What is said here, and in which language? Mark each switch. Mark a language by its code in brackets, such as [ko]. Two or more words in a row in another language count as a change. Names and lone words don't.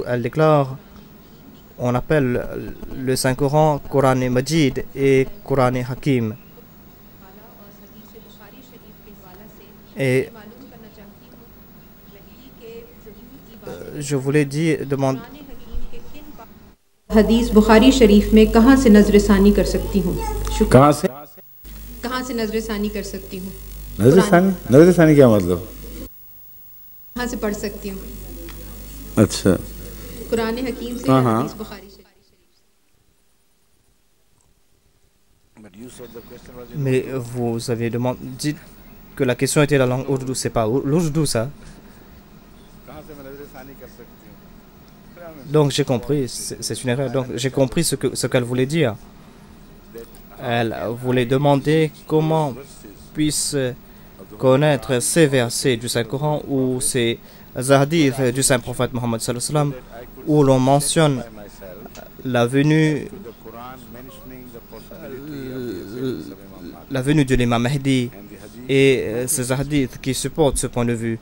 [fr] Elle déclare: on appelle le Saint-Coran Coran Majid et Coran Hakim. Et je voulais demander [ur] حدیث بخاری شریف میں کہاں سے نظرثانی کر سکتی ہوں? کہاں سے نظرثانی کر سکتی ہوں? نظر ثانی کیا مطلب? کہاں سے پڑھ سکتی ہوں? अच्छा, قرآن حکیم سے یا حدیث بخاری شریف? [fr] Mais vous avez demandé, dites que la question était la langue ourdou, c'est pas l'ourdou ça. Donc j'ai compris, c'est une erreur. Donc j'ai compris ce qu'elle voulait dire. Elle voulait demander comment puisse connaître ces versets du Saint-Coran ou ces hadiths du Saint-Prophète Mohammed [ar] صلى الله عليه وسلم [fr] où l'on mentionne la venue de l'imam Mahdi et ces hadiths qui supportent ce point de vue.